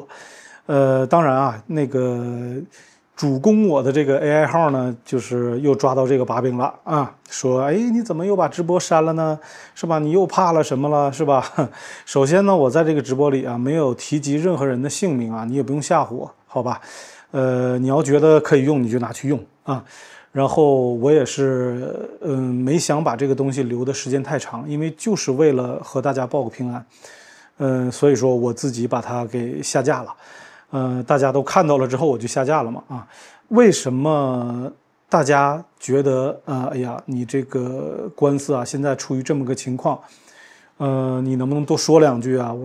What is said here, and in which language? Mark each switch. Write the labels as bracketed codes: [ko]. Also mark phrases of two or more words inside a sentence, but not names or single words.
[zh] 當然啊，那個主攻我的這個 AI 號呢，就是又抓到這個把柄了啊，說，哎，你怎麼又把直播刪了呢？是吧？你又怕了什麼了？是吧？首先呢，我在這個直播裡啊，沒有提及任何人的姓名啊，你也不用嚇唬我，好吧？你要覺得可以用，你就拿去用啊。然後我也是，沒想把這個東西留的時間太長，因為就是為了和大家報個平安，所以說我自己把它給下架了。大家都看到了之後，我就下架了嘛啊。為什麼大家覺得哎呀，你這個官司啊，現在處於這麼個情況，你能不能多說兩句啊？